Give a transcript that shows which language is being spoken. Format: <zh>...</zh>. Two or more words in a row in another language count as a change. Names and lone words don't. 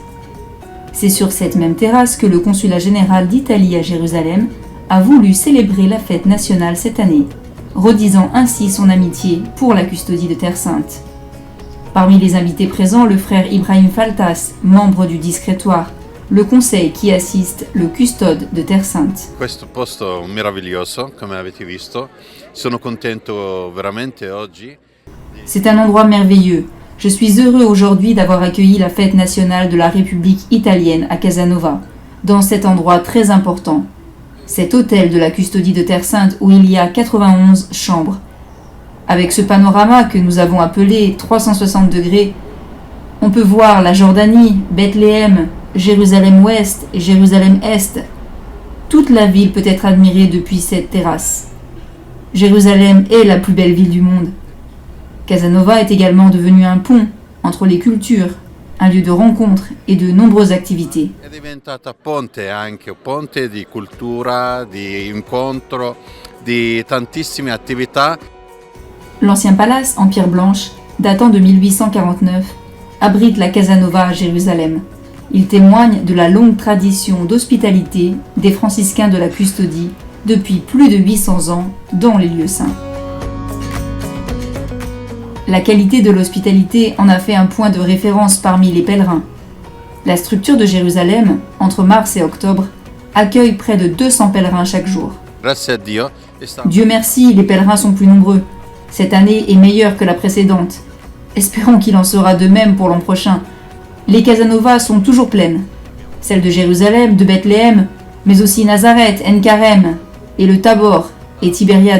<fr>C'est sur cette même terrasse que le consulat général d'Italie à Jérusalem a voulu célébrer la fête nationale cette année, redisant ainsi son amitié pour la custodie de Terre Sainte. Parmi les invités présents, le frère Ibrahim Faltas, membre du discrétoire, le conseil qui assiste le custode de Terre Sainte.</fr> <it>Questo posto meraviglioso, come avete visto. Sono contento veramente oggi.</it> <fr>C'est un endroit merveilleux. Je suis heureux aujourd'hui d'avoir accueilli la fête nationale de la République italienne à Casanova, dans cet endroit très important. Cet hôtel de la custodie de Terre Sainte où il y a 91 chambres. Avec ce panorama que nous avons appelé 360 degrés, on peut voir la Jordanie, Bethléem, Jérusalem-Ouest et Jérusalem-Est. Toute la ville peut être admirée depuis cette terrasse. Jérusalem est la plus belle ville du monde. Casanova est également devenu un pont entre les cultures, un lieu de rencontre et de nombreuses activités.</fr> <it>È diventata ponte anche, ponte di cultura, di incontro, di tantissime attività.</it> <fr>L'ancien palace en pierre blanche, datant de 1849, abrite la Casanova à Jérusalem. Il témoigne de la longue tradition d'hospitalité des franciscains de la custodie depuis plus de 800 ans dans les lieux saints. La qualité de l'hospitalité en a fait un point de référence parmi les pèlerins. La structure de Jérusalem, entre mars et octobre, accueille près de 200 pèlerins chaque jour.</fr> <it>Grazie a Dio.</it> <fr>Dieu merci, les pèlerins sont plus nombreux. Cette année est meilleure que la précédente. Espérons qu'il en sera de même pour l'an prochain. Les Casanovas sont toujours pleines. Celles de Jérusalem, de Bethléem, mais aussi Nazareth, En-Carême, et le Tabor et Tibériade.</fr>